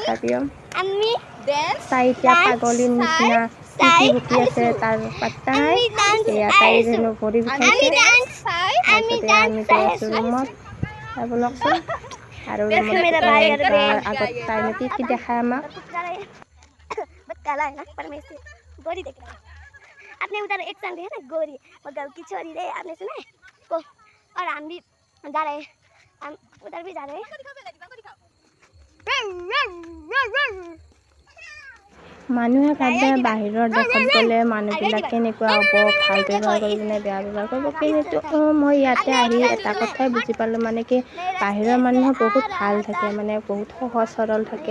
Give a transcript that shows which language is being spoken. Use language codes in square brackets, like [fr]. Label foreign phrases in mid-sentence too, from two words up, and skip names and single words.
[as] তথাপিও তাই এতিয়া পাগলীৰ নিচিনা কি বকি আছে তাৰ পাত্তা নাই। এয়া তাইৰ হেনো ভৰি বিষাইছে। তাৰপিছতে আমি গৈ আছোঁ ৰুমত। ব'লকচোন আৰু আগত তাইনো কি দেখায় আমাক। [hi] काला है ना पर मैं इसे गोरी देख रहा हूँ। आपने उधर एक संग है ना गोरी वो गाँव की छोरी रे आपने सुना है को और हम भी जा रहे हैं हम उधर भी जा रहे हैं। [as] মানুহে ভাবে বাহিৰৰ দেশত গ'লে মানুহবিলাক কেনেকুৱা হ'ব, ভাল ব্যৱহাৰ কৰিব নে বেয়া ব্যৱহাৰ কৰিব, কিন্তু মই ইয়াতে আহি এটা কথাই বুজি পালোঁ, মানে কি বাহিৰৰ মানুহ বহুত ভাল থাকে, মানে বহুত সহজ সৰল থাকে।